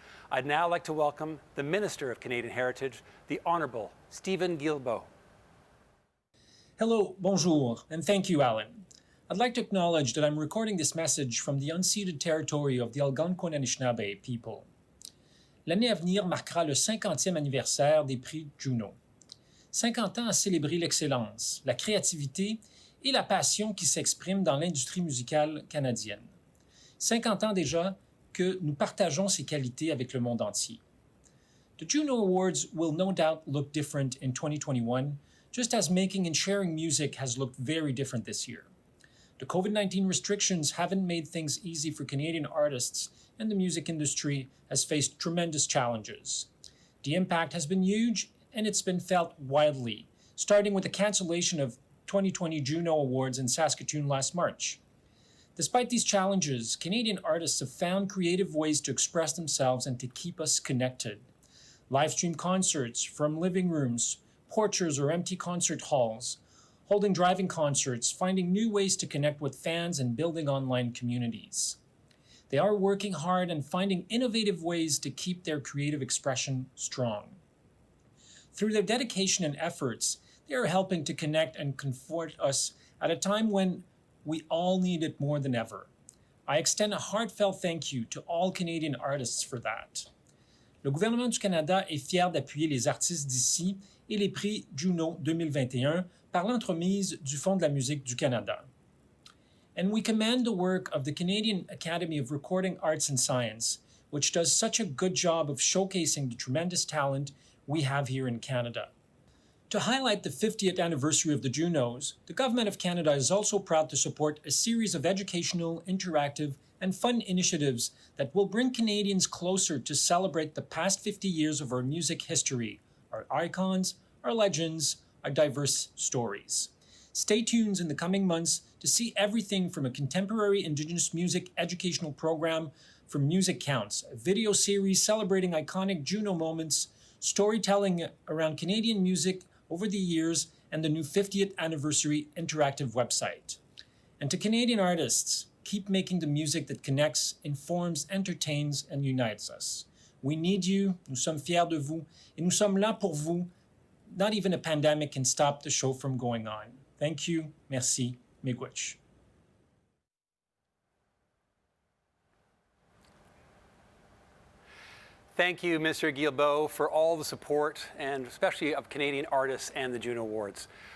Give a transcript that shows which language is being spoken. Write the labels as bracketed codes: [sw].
[en] I'd now like to welcome the Minister of Canadian Heritage, the Honourable Stephen Guilbeault. Hello, [fr] bonjour, [en] and thank you, Alan. I'd like to acknowledge that I'm recording this message from the unceded territory of the Algonquin Anishinaabe people. [fr] L'année à venir marquera le 50e anniversaire des prix Juno. 50 ans à célébrer l'excellence, la créativité et la passion qui s'expriment dans l'industrie musicale canadienne. 50 ans déjà que nous partageons ces qualités avec le monde entier. [en] The Juno Awards will no doubt look different in 2021, just as making and sharing music has looked very different this year. The COVID-19 restrictions haven't made things easy for Canadian artists, and the music industry has faced tremendous challenges. The impact has been huge, and it's been felt widely, starting with the cancellation of 2020 Juno Awards in Saskatoon last March. Despite these challenges, Canadian artists have found creative ways to express themselves and to keep us connected. Live stream concerts from living rooms, porches or empty concert halls, holding driving concerts, finding new ways to connect with fans and building online communities. They are working hard and finding innovative ways to keep their creative expression strong. Through their dedication and efforts, they are helping to connect and comfort us at a time when we all need it more than ever. I extend a heartfelt thank you to all Canadian artists for that. [fr] Le gouvernement du Canada est fier d'appuyer les artistes d'ici et les prix Juno 2021 par l'entremise du Fonds de la musique du Canada. [en] And we commend the work of the Canadian Academy of Recording Arts and Science, which does such a good job of showcasing the tremendous talent we have here in Canada. To highlight the 50th anniversary of the Junos, the Government of Canada is also proud to support a series of educational, interactive, and fun initiatives that will bring Canadians closer to celebrate the past 50 years of our music history, our icons, our legends, our diverse stories. Stay tuned in the coming months to see everything from a contemporary Indigenous music educational program from Music Counts, a video series celebrating iconic Juno moments, storytelling around Canadian music over the years, and the new 50th anniversary interactive website. And to Canadian artists, keep making the music that connects, informs, entertains, and unites us. We need you, [fr] nous sommes fiers de vous, et nous sommes là pour vous. [en] Not even a pandemic can stop the show from going on. Thank you, [fr] merci, [oj] miigwech. [en] Thank you, Mr. Guilbeault, for all the support, and especially of Canadian artists and the Juno Awards.